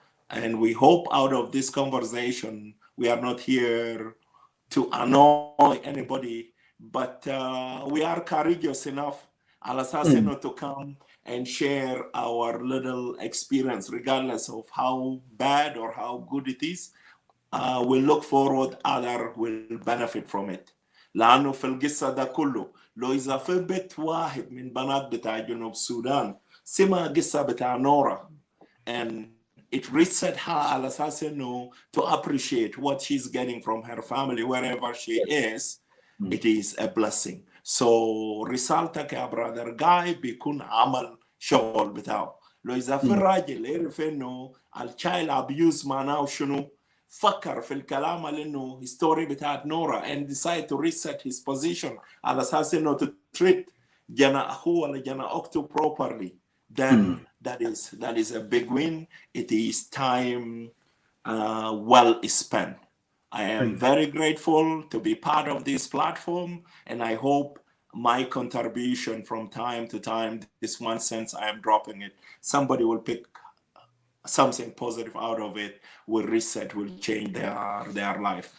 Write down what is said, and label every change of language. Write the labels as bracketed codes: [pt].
[en] And we hope out of this conversation, we are not here to annoy anybody, but we are courageous enough, Alasaseno, to come and share our little experience, regardless of how bad or how good it is. We look forward other will benefit from it. [ar] لأنه في القصة ده كله لو إذا في بيت واحد من بنات بتاع جنوب السودان سمع قصة بتاع نورا [en] and it reset her [ar] على أساس إنه [en] to appreciate what she's getting from her family wherever she is, it is a blessing. [ar] So رسالتك يا brother Guy بيكون عمل شغل بتاعه. لو إذا في راجل يعرف إنه الchild abuse معناه شنو فكر في الكلام اللي انه هيستوري بتاعت نورا [en] and decide to reset his position [ar] على اساس انه [en] to treat [ar] جنا اخوه ولا جنا اخته [en] properly, then that is a big win. It is time well spent. I am very grateful to be part of this platform, and I hope my contribution from time to time, this 1 cent I am dropping it, somebody will pick something positive out of it, will reset, will change their life.